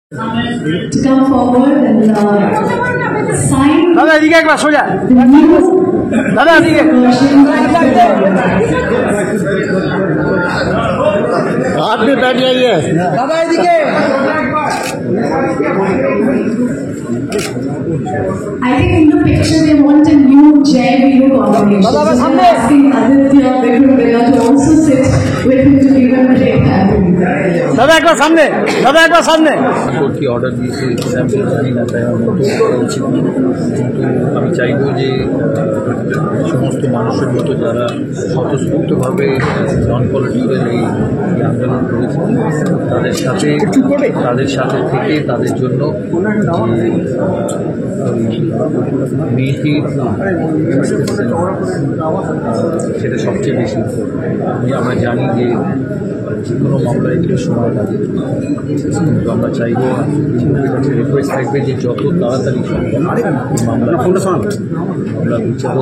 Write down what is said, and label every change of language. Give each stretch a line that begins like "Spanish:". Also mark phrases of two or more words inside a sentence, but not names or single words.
English: to come forward and sign
Hindi: दादा जी एक बार सो जा दादा जी के हाथ में बैठ जाइए दादा जी के
English: I think in the picture they want a new Jai Viru combination. So they're asking Aditya, Vikram Bhaiya to also sit with him to give him a great family.
Hindi: दादा एक बार सामने
Bangla: কোর্ট কি অর্ডার দিয়েছে আমি জানি না, তাই আমার মতো উচিত না। কিন্তু আমি চাইবো যে সমস্ত মানুষের মতো যারা স্বতঃস্ফূর্তভাবে
English: non political
Bangla: এই আন্দোলন করেছে তাদের সাথে থেকে তাদের জন্য মেয়েটির সেটা সবচেয়ে বেশি আমরা জানি যে কোনো মামলায় একটু সময় লাগে, কিন্তু আমরা চাইবো রিকোয়েস্ট থাকবে যে যত তাড়াতাড়ি মামলা বিচার হোক।